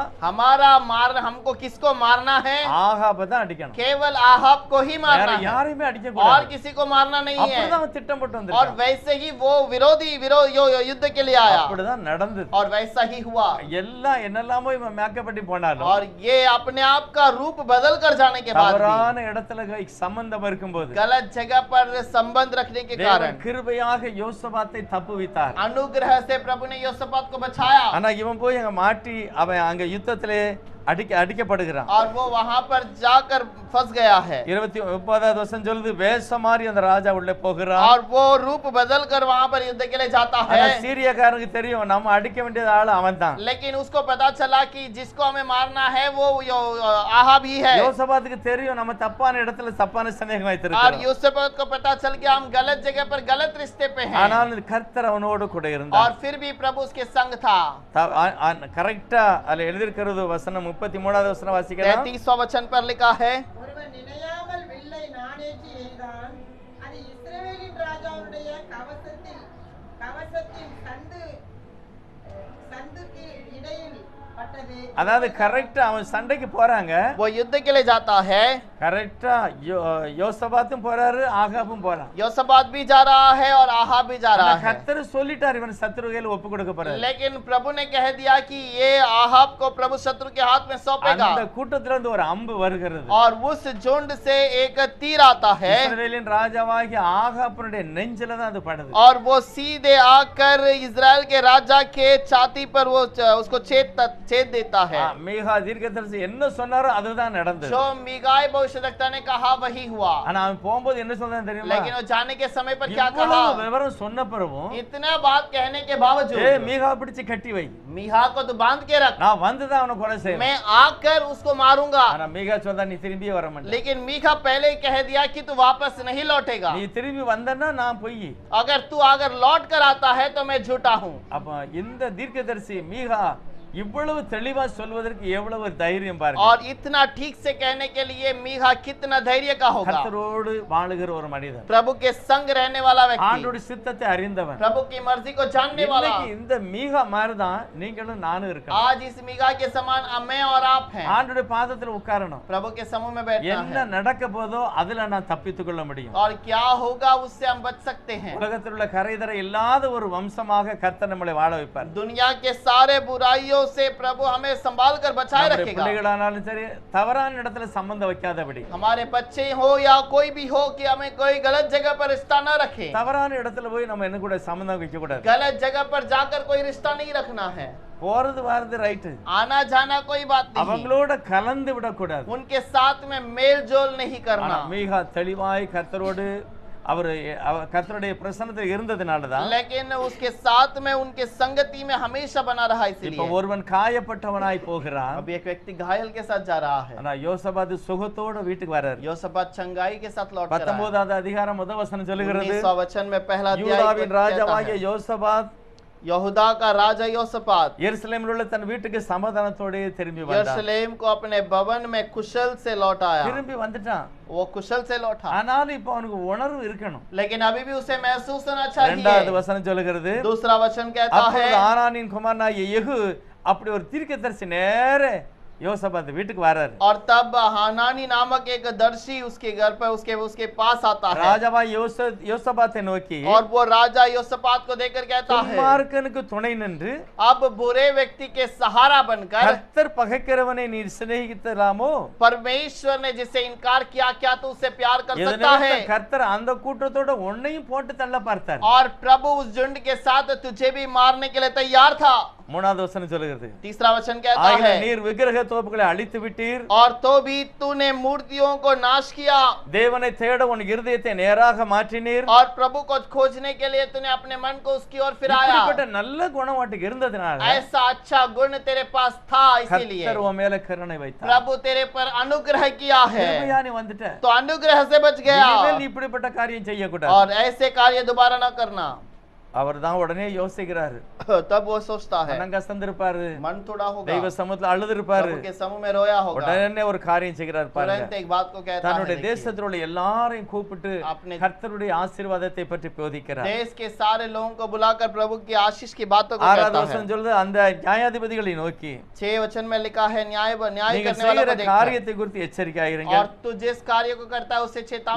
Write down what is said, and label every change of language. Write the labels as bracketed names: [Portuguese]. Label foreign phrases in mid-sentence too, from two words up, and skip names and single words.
[Hindi] हमारा हमको किसको मारना है? [Tamil] ஆகாப தான் அடிக்கணும். [Hindi] केवल आहाब को ही [Tamil] வேற [Hindi] मारना है [Tamil] யாரையுமே அடிக்க [Hindi] और [Tamil] கூடாது. [Hindi] किसी को मारना नहीं है। [Tamil] அப்படிதான் அவன் திட்டம் போட்டு [Hindi] और [Tamil] வந்திருக்கான். [Hindi] वैसे ही वो युद्ध के लिए आया [Tamil] அப்படிதான் நடந்தது. [Hindi] और वैसा ही हुआ। [Tamil] எல்லாம் என்னெல்லாமோ இவன் மேக்கப் பண்ணி போனாலும் [Hindi] और ये अपने आप का रूप बदल कर जाने के बाद भी [Tamil] தவறான இடத்துல சம்பந்தம் இருக்கும்போது [Hindi] गलत जगह पर संबंध रखने के कारण [Tamil] தேவன் கிருபையாக யோசபாத்தை தப்புவித்தார். [Hindi] अनुग्रह से प्रभु ने योसापात को बचाया। [Tamil] ஆனா இவன் போய் அங்க மாட்டி அவன் அங்க யுத்தத்திலே அடிக்கப்படுகிறான். [Hindi] और वो वहां पर जाकर फंस गया है। [Tamil] 29வது வசனம் சொல்லுது வேஷமாரி அந்த ராஜா உள்ளே போகிறான். [Hindi] और वो रूप बदल कर वहां पर युद्ध के लिए जाता है। [Tamil] ஆனா சீரியக்காரனுக்கு தெரியும் நம்ம அடிக்க வேண்டிய ஆளு அவன்தான். [Hindi] लेकिन उसको पता चला कि जिसको हमें मारना है वो आहाब ही है। [Tamil] யோசபாத்துக்கு தெரியும் நம்ம தப்பான இடத்துல தப்பான சந்தேகம் [Hindi] और [Tamil] வைத்திருக்கிறோம். [Hindi] योसापात को पता चल गया हम गलत जगह पर गलत रिश्ते पे हैं। [Tamil] ஆனால் கர்த்தர் அவனோடு கூட இருந்தார். [Hindi] और फिर भी प्रभु उसके संग था। [Tamil] கரெக்டா அதுல எழுதியிருக்கிறது வசனம் 33வது வசனம் வாசிக்கலாம். [Hindi] 33वां वचन पर लिखा है [Tamil] ஒருவன் நினையாமல் வில்லை நாணேற்றி எய்தான் அது இஸ்ரவேலின் ராஜாவுடைய கவசத்தின் சந்துக்கு இடையில் பட்டது. அதாவது கரெக்டா அவன் சண்டைக்கு போறாங்க. [Hindi] वो युद्ध के लिए जाता है। [Tamil] கரெக்டா யோசபாத்தும் போறாரு ஆகாபும் போறான். [Hindi] योसापात भी जा रहा है और आहाब भी जा रहा है। [Tamil] கர்த்தர் சொல்லிட்டார் இவன் சத்துருகையில ஒப்பு கொடுக்க போறாரு. [Hindi] लेकिन प्रभु ने कह दिया कि ये आहाब को प्रभु शत्रु के हाथ में सौंपेगा। [Tamil] அந்த கூட்டத்துல இருந்து ஒரு அம்பு வருகிறது. [Hindi] और उस झुंड से एक तीर आता है [Tamil] இஸ்ரவேலின் ராஜாவாகிய ஆகாபுடைய நெஞ்சில தான் அது படுது. [Hindi] और वो सीधे आकर इजराइल के राजा के छाती पर वो उसको छेद देता है। [Tamil] மீகா தீர்க்கதரிசி என்ன சொன்னாரோ அதுதான் நடந்தது. [Hindi] जो मीगाई भविष्यद्वक्ता ने कहा वही हुआ। [Tamil] ஆனா அவன் போகும்போது என்ன சொன்னான் தெரியுமா? [Hindi] लेकिन वो जाने के समय पर क्या कहा? [Tamil] இவ்வளவு விவரம் சொன்ன பிறகும் [Hindi] इतना बात कहने के बावजूद [Tamil] மீகா பிடிச்சு கட்டி வை, [Hindi] मीहा को तो बांध के रख, [Tamil] நான் வந்துதான் அவனை கொலை செய்வேன். [Hindi] मैं आकर उसको मारूंगा। [Tamil] ஆனா மீகா சொன்னா நீ திரும்பி வர மாட்டே. [Hindi] लेकिन मीखा पहले ही कह दिया कि तू वापस नहीं लौटेगा। [Tamil] நீ திரும்பி வந்தன்னா நான் பொய். [Hindi] अगर तू अगर लौट कर आता है तो मैं झूठा हूँ। [Tamil] அப்ப இந்த தீர்க்கதரிசி மீகா இவ்வளவு தெளிவா சொல்வதற்கு எவ்வளவு தைரியம் பாருங்க. [Hindi] और इतना ठीक से कहने के लिए मीहा कितना धैर्य का होगा। [Tamil] கர்த்தரோடு வாழுகிற ஒரு மனிதன், [Hindi] प्रभु के संग रहने वाला व्यक्ति, [Tamil] ஆண்டவருடைய சித்தத்தை அறிந்தவன். [Hindi] प्रभु की मर्जी को जानने वाला। [Tamil] இன்னைக்கு இந்த மீகா மாதிரி தான் நீங்களும் நானும் இருக்கணும். [Hindi] आज इस मीघा के समान मैं और आप हैं। [Tamil] ஆண்டவருடைய பாதத்துல உட்காரணும். [Hindi] प्रभु के समूह में बैठना [Tamil] என்ன [Hindi] है [Tamil] நடக்க போதோ அதுல நான் தப்பித்துக் கொள்ள முடியும். [Hindi] और क्या होगा उससे हम बच सकते हैं। [Tamil] உலகத்தில் உள்ள கரைதர இல்லாத ஒரு வம்சமாக கர்த்தர் நம்மளை வாழ வைப்பார். [Hindi] दुनिया के सारे बुराइयों से प्रभु हमें संभाल कर बचाए [Tamil] நம்முடைய [Hindi] रखेगा। [Tamil] பிள்ளைகளானாலும் சரி தவறான இடத்துல சம்பந்தம் வைக்காதபடி, [Hindi] हमारे बच्चे हो या कोई भी हो कि हमें कोई गलत जगह पर रिश्ता न रखे। [Tamil] தவறான இடத்துல போய் நம்ம என்ன கூட சம்பந்தம் வைக்க கூடாது. [Hindi] गलत जगह पर जाकर कोई रिश्ता नहीं रखना है। [Tamil] போறது வரது ரைட்டு, [Hindi] आना जाना कोई बात नहीं, [Tamil] அவங்களோட கலந்து விடக்கூடாது. [Hindi] उनके साथ में मेल जोल नहीं करना। [Tamil] மீகா தெளிவாய் கர்த்தரோடு அவர் கர்த்தருடைய பிரசன்னத்தில் இருந்ததனாலதான் [Hindi] लेकिन उसके साथ में उनके संगति में हमेशा बना रहा। [Tamil] இப்ப [Hindi] इसलिए [Tamil] ஒருவன் காயப்பட்டவனாய் போகிறான். [Hindi] अभी एक व्यक्ति घायल के साथ जा रहा है। [Tamil] ஆனா யோசபாத் சுகத்தோட வீட்டுக்கு வராரு. [Hindi] योसापात चंगाई के साथ लौट कर आया। [Tamil] 19வது அதிகாரம் முதல் வசனம் சொல்லுகிறது, [Hindi] 19वां वचन में पहला अध्याय [Tamil] யூதாவின் [Hindi] कहता [Tamil] ராஜாவாகிய [Hindi] है, [Tamil] யோசபாத் [Hindi] यहूदा का राजा योसापात [Tamil] எருசலேமில் உள்ள தன் வீட்டுக்கு சமாதானத்தோட திரும்பி வந்தான். [Hindi] यरूशलेम को अपने भवन में कुशल से लौट आया। [Tamil] திரும்பி வந்துட்டான். [Hindi] वो कुशल से लौटा, [Tamil] ஆனாலும் இப்ப அவனுக்கு உணர்வு இருக்கணும். [Hindi] लेकिन अभी भी उसे महसूस होना [Tamil] இரண்டாவது [Hindi] चाहिए। [Tamil] வசனம் சொல்லுகிறது, [Hindi] दूसरा वचन कहता है, [Tamil] அப்பொழுது ஆனானின் குமாரனாகிய யெகூ அப்படி ஒரு தீர்க்கதரிசி நேரே யோசபாத் வீட்டுக்கு வராரு. [Hindi] और तब हानानी नामक एक दर्शी उसके घर पर उसके पास आता है। [Tamil] ராஜாவாய் யோசபாத்தை நோக்கி, [Hindi] और वो राजा योसापात को देखकर कहता है, [Tamil] துன்மார்க்கனுக்கு துணை நின்று [Hindi] अब बुरे व्यक्ति के सहारा बनकर [Tamil] கர்த்தர் பகைக்கிறவனை நீ சிநேகிக்கலாமோ? [Hindi] परमेश्वर ने जिसे इनकार किया क्या तू उसे प्यार कर सकता [Tamil] இதனால [Hindi] है? [Tamil] கர்த்தர் அந்த கூட்டத்தோட உன்னையும் போட்டு தள்ள பார்த்தார். [Hindi] और प्रभु उस झुंड के साथ तुझे भी मारने के लिए तैयार था। [Tamil] மூணாவது வசனம் சொல்லுகிறது [Hindi] तीसरा वचन कहता [Tamil] ஆகிய [Hindi] है [Tamil] நீர் விக்கிரக தோப்புகளை அழித்து விட்டீர் [Hindi] और तो भी तूने मूर्तियों को नाश किया [Tamil] தேவனை தேட உன் இருதயத்தை நேராக மாற்றினீர் [Hindi] और प्रभु को खोजने के लिए तूने अपने मन को उसकी ओर फिराया। [Tamil] இப்படிப்பட்ட நல்ல குணம் வாட்டுக்கு இருந்ததுனால [Hindi] ऐसा अच्छा गुण तेरे पास था, इसीलिए [Tamil] கர்த்தர் உன் மேல கருணை வைத்தார் [Hindi] प्रभु तेरे पर अनुग्रह किया है, [Tamil] கிருபையா நீ வந்துட்ட [Hindi] तो अनुग्रह से बच गया [Tamil] இனிமேல் நீ இப்படிப்பட்ட காரியம் செய்யக்கூடாது [Hindi] और ऐसे कार्य दोबारा ना करना। [Tamil] அவர் தான் உடனே யோசிக்கிறாரு [Hindi] तब वो सोचता है, [Tamil] மனம் கசந்திருப்பாரு [Hindi] मन थोड़ा होगा, [Tamil] தெய்வ சமூகத்துல அழுதுருப்பாரு [Hindi] प्रभु के समूह में रोया होगा, [Tamil] உடனே ஒரு காரியம் செய்கிறார் பாருங்க [Hindi] तुरंत एक बात को कहता है, [Tamil] தன்னுடைய [Hindi] देखिए, [Tamil] தேசத்தில் உள்ள எல்லாரையும் கூப்பிட்டு [Hindi] अपने [Tamil] கர்த்தருடைய ஆசீர்வாதத்தை பற்றி போதிக்கிறார் [Hindi] देश के सारे लोगों को बुलाकर प्रभु की आशीष की बातों को [Tamil] ஆறாவது [Hindi] कहता है। [Tamil] வசனம் சொல்லுது அந்த நியாயாதிபதிகளை நோக்கி [Hindi] 6 वचन में लिखा है, न्याय [Tamil] நீங்க [Hindi] करने वालों [Tamil] செய்கிற [Hindi] को देखकर, [Tamil] காரியத்தை குறித்து எச்சரிக்கையாயிருங்க [Hindi] और तू जिस कार्य को करता है उससे चेतावनी में